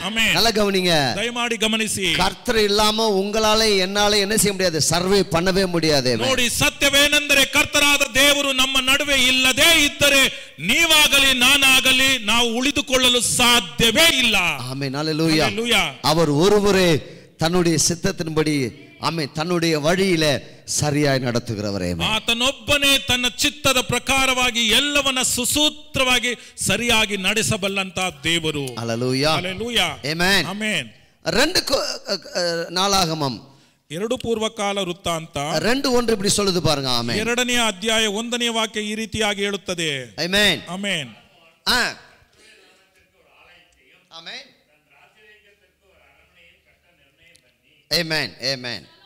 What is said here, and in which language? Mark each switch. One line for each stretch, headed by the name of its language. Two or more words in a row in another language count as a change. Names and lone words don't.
Kannada: ಆಮೆನ್.
Tamil: நல்லா கவனிங்க.
Kannada: ದಯಮಾಡಿ ಗಮನಿಸಿ.
Tamil: கர்த்தர் இல்லாம உங்களால என்னால என்ன செய்ய முடியாது, ಸರ್ವೇ பண்ணவே முடியாது.
Kannada: ನೋಡಿ, ಸತ್ಯವೇನೆಂದರೆ ಕರ್ತರಾದ ದೇವರು ನಮ್ಮ ನಡುವೆ ಇಲ್ಲದೆ ಇದ್ದರೆ ನೀವಾಗಲಿ ನಾನಾಗಲಿ ನಾವು ಉಳಿದುಕೊಳ್ಳಲು ಸಾಧ್ಯವೇ ಇಲ್ಲ. ಆಮೆನ್. ಹalleluya. ಹalleluya.
Tamil: அவர் ஒருவரே தன்னுடைய சித்தத்தின்படி ஆமென் தன்னுடைய வழியில
Kannada: ಸರಿಯಾಗಿ ನಡೆಸುತ್ತಿರುವವರೇ. ಆತನೊಬ್ಬನೇ ತನ್ನ ಚಿತ್ತದ ಪ್ರಕಾರವಾಗಿ ಎಲ್ಲವನ್ನ ಸುಸೂತ್ರವಾಗಿ ಸರಿಯಾಗಿ ನಡೆಸಬಲ್ಲಂತ ದೇವರು. ಹalleluya. ಹalleluya. ಆಮೆನ್. ಆಮೆನ್.
Tamil: 2 நாளாகமம்
Kannada: 2 ಪೂರ್ವಕಾಲ ವೃತ್ತಾಂತ
Tamil: 2:1 இப்படி சொல்லுது பாருங்க. ஆமென்.
Kannada: 2ನೇ ಅಧ್ಯಾಯ 1ನೇ ವಾಕ್ಯ ಈ ರೀತಿಯಾಗಿ ಹೇಳುತ್ತದೆ. ಆಮೆನ್. ಆಮೆನ್. ಆಮೆನ್. ಆಮೆನ್. ಆಮೆನ್.